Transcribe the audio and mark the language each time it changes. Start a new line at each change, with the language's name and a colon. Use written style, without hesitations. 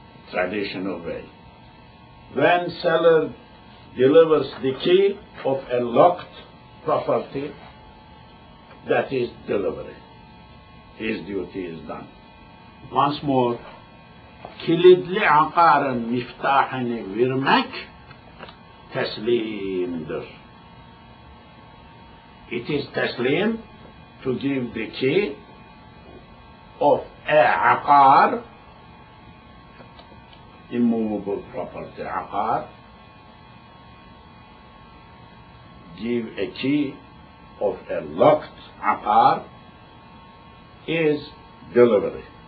English: Traditional way. When seller delivers the key of a locked property, that is delivery. His duty is done. Once more,
Azerbaijani: kilidli aqarın miftahını vermek teslimdir.
English: It is taslim to give the key of a aqar, immovable property, aqar, give a key of a locked aqar is delivery.